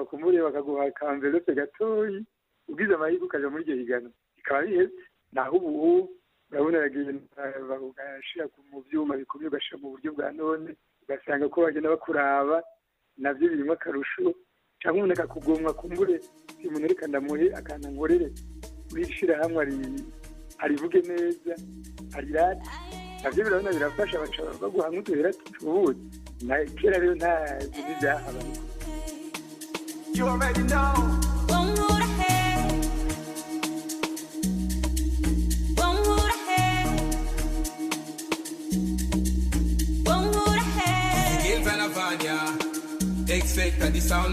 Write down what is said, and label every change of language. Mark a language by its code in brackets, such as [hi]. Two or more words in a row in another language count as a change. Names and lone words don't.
[rn] ku muri bakaguha akamverope gatoyi ubwize amahirwe ukaja muri iryo higanwa bikaba biheze naho ubu urabona bagashira mu byuma bikomeye ugashira mu buryo bwa none ugasanga ko bagenda bakuraba navyo birimo akarusho cyangwa umuntu akakugomwa kumbure umuntu reka ndamuhe akantu nkorere wishira hamwe arivuge neza arirate navyo birabona birafasha baguha nk'uduhera tutubuze na kera rero nta bintu byahaba [en] You already know. One more ahead. One more ahead. One more ahead. Again, Vanavania. Expect that the sound